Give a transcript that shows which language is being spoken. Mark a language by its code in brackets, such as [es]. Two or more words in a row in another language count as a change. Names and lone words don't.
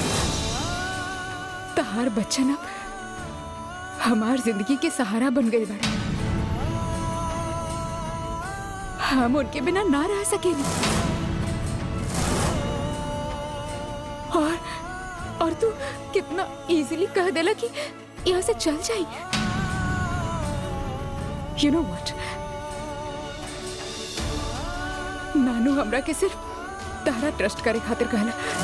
[bho] तहार बच्चन अब हमार जिंदगी के सहारा बन गए बड़ा। हम उनके बिना ना रह सकेंगे। और तू कितना इजीली कह देला कि यहाँ से चल जाई। [en] you know what, [bho] नानू हमरा के सिर्फ तारा ट्रस्ट करे खातिर कहला।